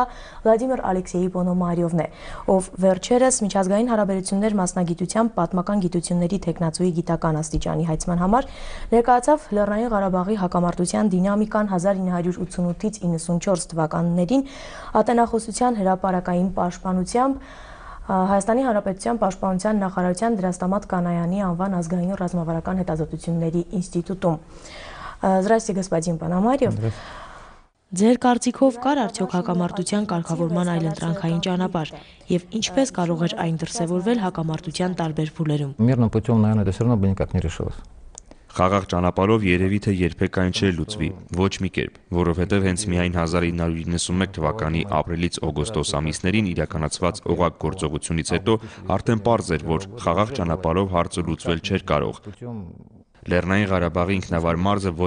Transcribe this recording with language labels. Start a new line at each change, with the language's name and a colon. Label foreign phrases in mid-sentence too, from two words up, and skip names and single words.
Armenian: Վլադիմիր Ալեքսեյ Պոնոմարիովն է, ով վերջերս միջազգային հարաբերություններ մասնագիտությամբ պատմական գիտությունների տեխնացուի գիտական աստիճանի հայցման համար ներկայացավ Լեռնային Ղարաբաղի հակամարտության դինամիկան 1988-ից 94 թվականներին ատենախոսության հրապարակային պաշտպանությամբ Հայաստանի Հանրապետության Պաշտպանության նախարարության Դրաստամատ Կանայանի անվան ազգային ռազմավարական հետազոտությունների ինստիտուտում։
Russian: Здравствуйте, господин Пономарев.
Armenian: Ձեր կարծիքով կար արդյոք հակամարտության կարգավորման այլընտրանքային ճանապարհ եւ ինչպես կարող էր այն դրսեւորվել հակամարտության տարբեր փուլերում։
Russian: Мирным путем, наверное, это все равно бы никак не решилось.
Armenian: Խաղաղ ճանապարհով երևի թե երբեք այն չէր լուծվի, ոչ մի կերպ, որովհետև հենց միայն 1991 թվականի ապրիլից օգոստոս ամիսներին իրականացված օղակ գործողությունից հետո արդեն պարզ էր, որ խաղաղ ճանապարհով հարցը լուծվել չէր կարող։ Լեռնային Ղարաբաղի ինքնավար մարզը ոչ